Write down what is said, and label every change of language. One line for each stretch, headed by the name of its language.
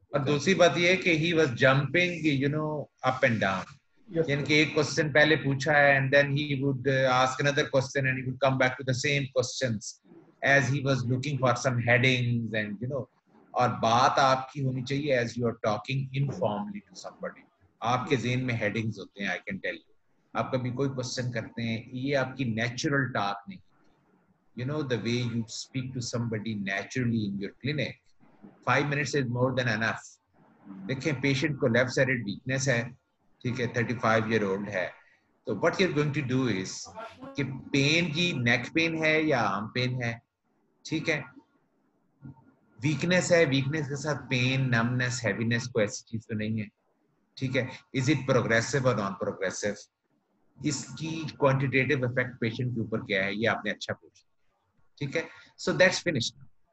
Hindi: और दूसरी बात ये है कि
English: he was jumping you know up and down,
Hindi: यानी कि
English: एक क्वेश्चन पहले पूछा है and then he would ask another question and he would come back to the same questions as he was looking for some headings and you know.
Hindi: और बात आपकी होनी चाहिए
English: as you are talking informally to somebody,
Hindi: आपके ज़हन में headings होते हैं,
English: I can tell you.
Hindi: आप कभी कोई क्वेश्चन करते हैं, ये आपकी नेचुरल टॉक नहीं,
English: you know the way you speak to somebody naturally in your clinic, 5 minutes is more than enough.
Hindi: देखें पेशेंट को लेफ्ट साइडेड वीकनेस है, ठीक है, 35 ईयर ओल्ड है, तो
English: what you are going to do
Hindi: is कि pen की neck pain है या आर्म पेन है, ठीक है, वीकनेस है, वीकनेस के साथ पेन, नमनेस, हैवीनेस, कोई ऐसी चीज तो नहीं है, ठीक है, इज इट प्रोग्रेसिव और नॉन प्रोग्रेसिव, इसकी क्वांटिटेटिव इफेक्ट पेशेंट के ऊपर क्या है, ये आपने अच्छा पूछा, ठीक है,
English: So that's finished.